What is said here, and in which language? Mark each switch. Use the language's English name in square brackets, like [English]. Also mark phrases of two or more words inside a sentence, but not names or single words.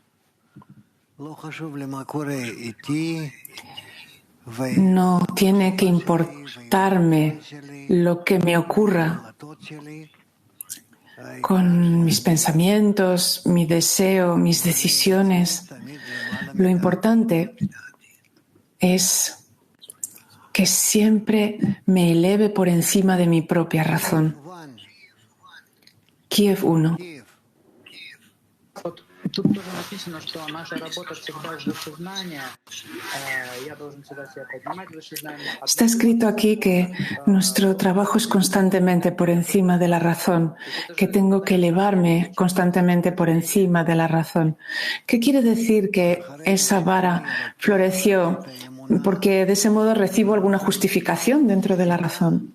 [Spanish] No tiene que importarme lo que me ocurra con mis pensamientos, mi deseo, mis decisiones. Lo importante es que siempre me eleve por encima de mi propia razón. Kiev 1. [Russian] Тут тоже написано, что наша работа всегда с душезнанием. Я должен всегда себя поднимать в душезнании. [Spanish] Está escrito aquí que nuestro trabajo es constantemente por encima de la razón, que tengo que elevarme constantemente por encima de la razón. ¿Qué quiere decir que esa vara floreció porque de ese modo recibo alguna justificación dentro de la razón?